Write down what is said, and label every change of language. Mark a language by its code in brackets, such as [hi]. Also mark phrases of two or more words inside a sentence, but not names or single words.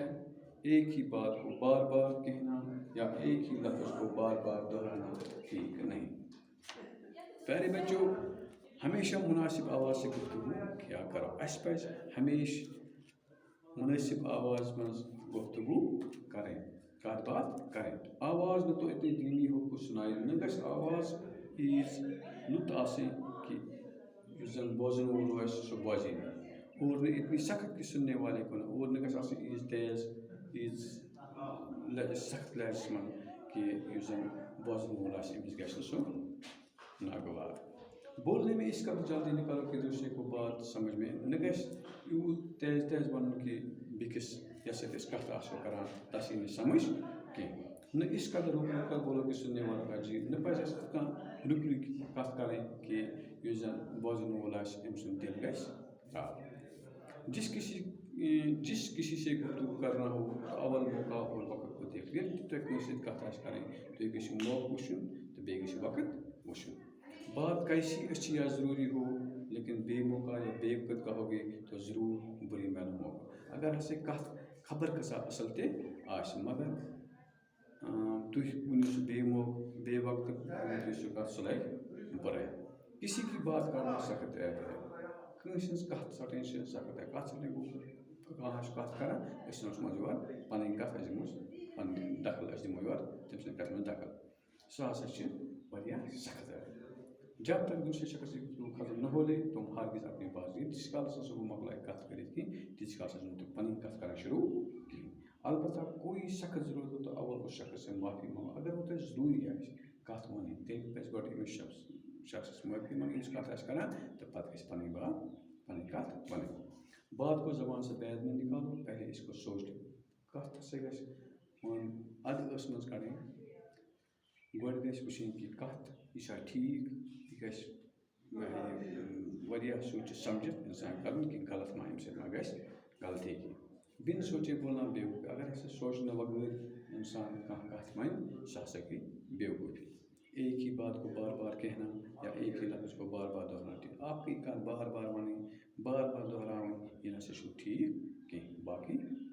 [ur] ایک ہی بات کو بار بار کہنا یا ایک ہی لفظ کو بار بار دہرانا ٹھیک نہیں۔ پیارے بچوں، ہمیشہ مناسب آواز سے گفتگو کیا کرو۔ اس پہ ہمیشہ مناسب آواز میں گفتگو کریں، کت بات کریں۔ آواز نہ تو اتنی دھیمی ہو کہ سنائی نہ [ks] گژھِ آواز ایز لُت آسٕنۍ کہ یُس زن بوزن وول آسہِ سُہ بوزے نہٕ، [ur] اور نہ اتنی سخت کہ سننے والے کو نہ، [ks] اور نہ گژھِ آسٕنۍ ایز تیز، ایز سخت لہجس منٛز کہ یُس زن بوزن وول آسہِ أمِس گژھِ نہٕ سُہ ناگوار۔ [ur] بولنے میں اس قدر جلدی نکالو کہ دوسرے کو بات سمجھ میں نہ گژھِ۔ [ks] یوٗت تیز تیز ونُن کہ بیٚکِس یس سۭتۍ أسۍ کتھ آسو کران تس یی نہٕ سمجھ کینٛہہ۔ [ur] نہ اس قدر رُک رُک کر بولو کہ سننے والے کا جی نہ [ks] پزِ اَسہِ کانٛہہ رُکہِ رُکہِ کتھ کرٕنۍ کہ یُس زن بوزن وول آسہِ أمۍ سُنٛد دل گژھِ آب۔ [ur] جس کسی سے گفتگو کرنا ہو تو اول موقع اور وقت کو دیکھ۔ [ks] ییٚلہِ تہِ تۄہہِ کٲنٛسہِ سۭتۍ کتھ آسہِ کرٕنۍ تُہۍ گٔژھِو موقعہٕ وٕچھُن تہٕ بیٚیہِ گٔژھِو وقت وٕچھُن۔ [ur] بات کیسی اچھی یا ضروری ہو، لیکن بے موقع یا بے وقت کہو گے تو ضرور بری معلوم ہوگا۔ [ks] اگر ہسا کتھ خبر کۭژاہ اصل تہِ آسہِ مگر تُہۍ ؤنِو سُہ بے وقت ؤنِو سُہ کتھ سُہ لگہِ بُرے۔ [ur] کسی کی بات کرنا سخت عیب ہے۔ [ks] کٲنٛسہِ ہٕنٛز کتھ ژٹٕنۍ چھِ سخت عیب۔ کتھ ژٹٕنۍ گوٚو کانٛہہ آسہِ کتھ کران أسۍ ژھٕنوس منٛزٕ یورٕ پنٕنۍ کتھ أسۍ دِموس پنٕنۍ دخل أسۍ دِمو یورٕ تٔمۍ سٕنٛدِ کتھِ منٛز دخل، سُہ ہسا چھِ واریاہ سخت عیب۔ [ur] جب تک دوسرے شخص کی گفتگو ختم نہ ہو لے تم ہرگز اپنی بات [ks] ییٖتِس کالس نہٕ سُہ مۄکلایہِ کتھ کٔرِتھ کینٛہہ تیٖتِس کالس چھُنہٕ تِم پنٕنۍ کتھ کران شروع کینٛہہ۔ [ur] البتہ کوئی سخت ضرورت ہو تو اول اس شخص سے معافی مانگو۔ [ks] اگر وہ تۄہہِ ضروٗری آسہِ کتھ وَنٕنۍ تیٚلہِ پزِ گۄڈٕ أمِس شخصس معٲفی منٛگٕنۍ ییٚمِس کتھ آسہِ کران تہٕ پتہٕ گژھِ پنٕنۍ کتھ وَنٕنۍ۔ [ur] بات کو زبان سے بعد میں نکالو، پہلے اس کو سوچ لو۔ [ks] کتھ ہسا گژھِ ادٕ ٲسہٕ منٛز کڑٕنۍ۔ گۄڈٕ گژھِ وٕچھِنۍ کہ کتھ یہِ چھا ٹھیٖک، یہِ گژھِ واریاہ سوٗنٛچِتھ سمجھِتھ انسان کرُن کہ غلط ما اَمہِ سۭتۍ ما گژھِ غلطی کینٛہہ۔ [ur] بن سوچے بولنا بیوقوفی۔ [ks] اگر ہسا سوچنہٕ بغٲر انسان کانٛہہ کتھ وَنہِ سُہ ہسا گٔے بیوقوفی۔ [ur] ایک ہی بات کو بار بار کہنا یا ایک ہی لفظ کو بار بار دہرانا۔ [ks] اکھٕے کتھ بار بار وَنٕنۍ، بار بار دہراوٕنۍ، یہِ نسا چھُنہٕ ٹھیٖک کینٛہہ۔ باقٕے